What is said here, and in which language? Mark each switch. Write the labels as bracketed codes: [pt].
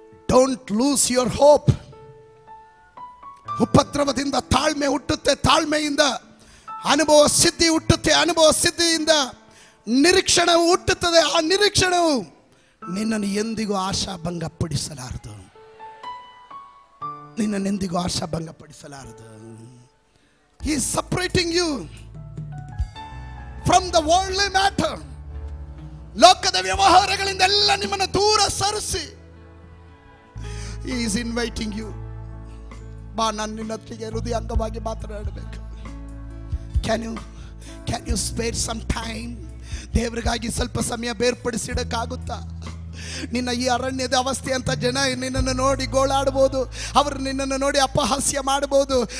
[en] Don't lose your hope. [kn] ಉಪದ್ರವದಿಂದ ತಾಳ್ಮೆ ಹುಟ್ಟುತ್ತೆ, ತಾಳ್ಮೆಯಿಂದ ಅನುಭವ ಸಿದ್ಧಿ ಹುಟ್ಟುತ್ತೆ, ಅನುಭವ ಸಿದ್ಧಿಯಿಂದ ನಿರೀಕ್ಷಣವು ಹುಟ್ಟುತ್ತದೆ. ಆ ನಿರೀಕ್ಷಣವು ನಿನ್ನನ್ನು ಎಂದಿಗೂ ಆಶಾಭಂಗಪಡಿಸಲಾರದು, ನಿನ್ನನ್ನೆಂದಿಗೂ ಆಶಾಭಂಗಪಡಿಸಲಾರದು. [en] He is separating you from the worldly matter. [kn] ಲೋಕದ ವ್ಯವಹಾರಗಳಿಂದ ಎಲ್ಲ ನಿಮ್ಮನ್ನು ದೂರ ಸರಿಸಿ [en] He is inviting you. [kn] ಬಾ, ನಾನು ನಿನ್ನ ಹತ್ತಿಗೆ ಹೃದಯಾಂಗವಾಗಿ ಮಾತನಾಡಬೇಕು. [en] Can you spare some time? [kn] ದೇವರಿಗಾಗಿ ಸ್ವಲ್ಪ ಸಮಯ ಬೇರ್ಪಡಿಸಿಡಕ್ಕಾಗುತ್ತಾ? ನಿನ್ನ ಈ ಅರಣ್ಯದ ಅವಸ್ಥೆ ಅಂತ ಜನ ನಿನ್ನನ್ನು ನೋಡಿ ಗೋಳಾಡ್ಬೋದು, ಅವರು ನಿನ್ನನ್ನು ನೋಡಿ ಅಪಹಾಸ್ಯ ಮಾಡ್ಬೋದು.